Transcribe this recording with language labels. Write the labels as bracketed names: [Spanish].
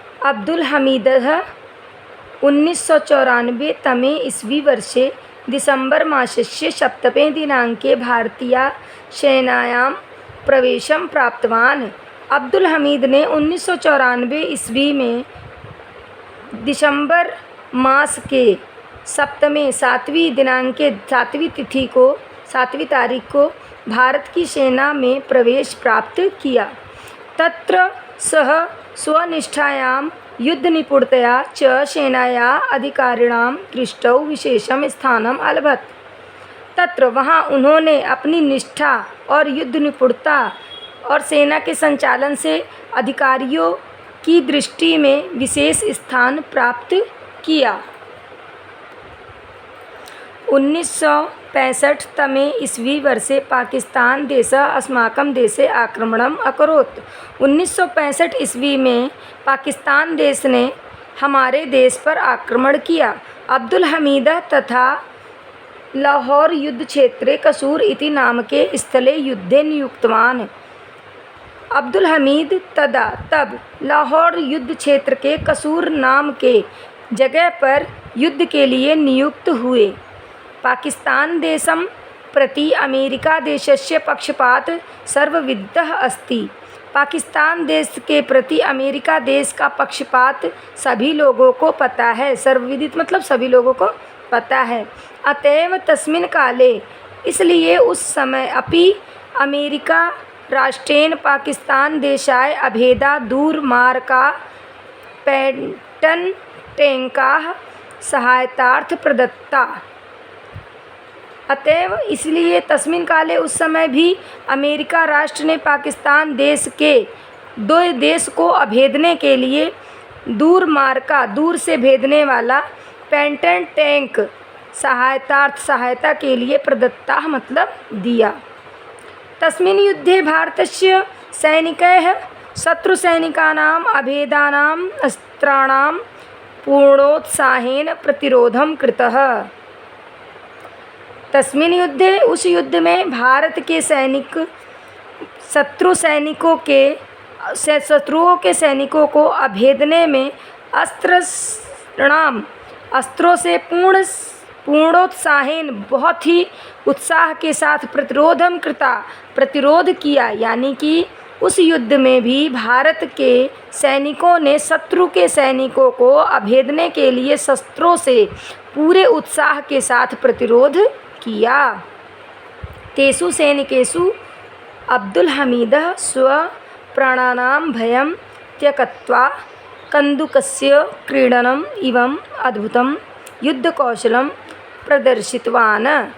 [Sanskrit] अब्दुल हमीदः 1994 तमे ईस्वी वर्षे दिसंबर मासस्य 7 दिनांके भारतीय सेनायां प्रवेशं प्राप्तवान्। [Hindi] अब्दुल हमीद ने 1994 ईस्वी में दिसंबर मास के 7वीं दिनांक 7वीं तिथि को 7वीं तारीख को भारत की सेना में प्रवेश प्राप्त किया। [Sanskrit] तत्र सः स्वनिष्ठायां युद्धनिपुणतया च सेनाया अधिकारिणां दृष्टौ विशेषं स्थानम् अलभत। [Hindi] तत्र वहाँ उन्होंने अपनी निष्ठा और युद्ध निपुणता और सेना के संचालन से अधिकारियों की दृष्टि में विशेष स्थान प्राप्त किया। [Sanskrit] 1965 तमे ईस्वी वर्षे पाकिस्तान देशः अस्माकं देशे आक्रमणम् अकरोत्। [Hindi] 1965 ईस्वी में पाकिस्तान देश ने हमारे देश पर आक्रमण किया। [Sanskrit] अब्दुल हमीद तथा लाहौर युद्ध क्षेत्रे कसूर इति नामके स्थले युद्धे नियुक्तवान्। [Hindi] अब्दुल हमीद तब लाहौर युद्ध क्षेत्र के कसूर नाम के जगह पर युद्ध के लिए नियुक्त हुए। [Sanskrit] पाकिस्तान देशं प्रति अमेरिका देशस्य पक्षपात सर्वविदितः अस्ति। [Hindi] पाकिस्तान देश के प्रति अमेरिका देश का पक्षपात सभी लोगों को पता है। सर्वविदित मतलब सभी लोगों को पता है। [Sanskrit] अतएव तस्मिन् काले, [Hindi] इसलिए उस समय [Sanskrit] अपि अमेरिका राष्ट्रेण पाकिस्तान देशाय अभेदा दूरमार्गा पैटर्न टैंकाः सहायतार्थ प्रदत्ता। [Hindi] अतएव इसलिए [Sanskrit] तस्मिन् काले [Hindi] उस समय भी अमेरिका राष्ट्र ने पाकिस्तान देश के दो देश को अभेदने के लिए दूरमार्गा, दूर से भेदने वाला पैटर्न टैंक सहायता के लिए प्रदत्ता मतलब दिया। [Sanskrit] तस्मिन् युद्धे भारतस्य सैनिकैः शत्रुसैनिकानाम् अभेदानाम् अस्त्राणां पूर्णोत्साहेन प्रतिरोधं कृतः। तस्मिन् युद्धे, [Hindi] उस युद्ध में भारत के सैनिक शत्रुओं के सैनिकों को अभेदने में अस्त्रों से पूर्णोत्साहेन बहुत ही उत्साह के साथ प्रतिरोध किया। यानी कि उस युद्ध में भी भारत के सैनिकों ने शत्रु के सैनिकों को अभेदने के लिए शस्त्रों से पूरे उत्साह के साथ प्रतिरोध किया। [Sanskrit] तेषु सैनिकेषु अब्दुल हमीदः स्वप्राणानां भयं त्यक्त्वा कन्दुकस्य क्रीडनम् इवम् अद्भुतं युद्धकौशलं प्रदर्शितवान्।